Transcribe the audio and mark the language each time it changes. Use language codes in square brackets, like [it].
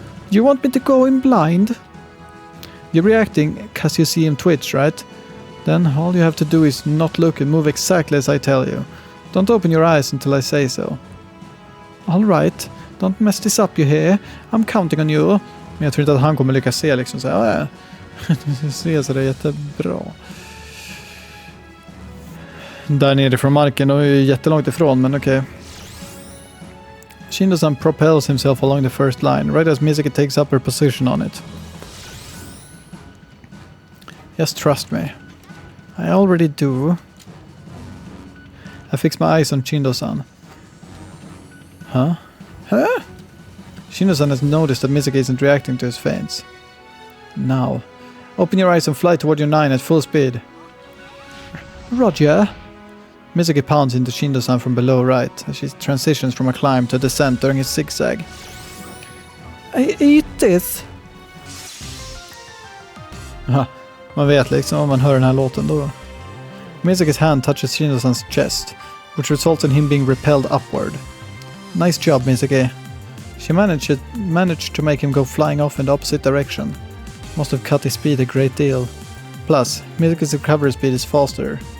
[en] You want me to go in blind? You're reacting because you see him twitch, right? Then all you have to do is not look and move exactly as I tell you. Don't open your eyes until I say so. Alright, don't mess this up, you hear? I'm counting on you. [sv] Men jag tror inte att han kommer lyckas se liksom så ja. Det ser så det är jättebra. Där nere från marken och är jättelångt ifrån, men okej. [en] Shindou-san propels himself along the first line, right as Misaki takes up her position on it. Just trust me. I already do. I fix my eyes on Shindou-san. Huh? Shindou-san has noticed that Misaki isn't reacting to his feints. Now, open your eyes and fly toward your 9 at full speed. Roger. Misaki pounds into Shindou-san from below right as she transitions from a climb to a descent during his zigzag. I eat this. [sv] Man vet liksom om man hör den här låten då. [en] Misaki's hand touches Shindou-san's chest, which results in him being repelled upward. Nice job, Misaki. She managed to make him go flying off in the opposite direction. Must have cut his speed a great deal. Plus, Misaki's recovery speed is faster.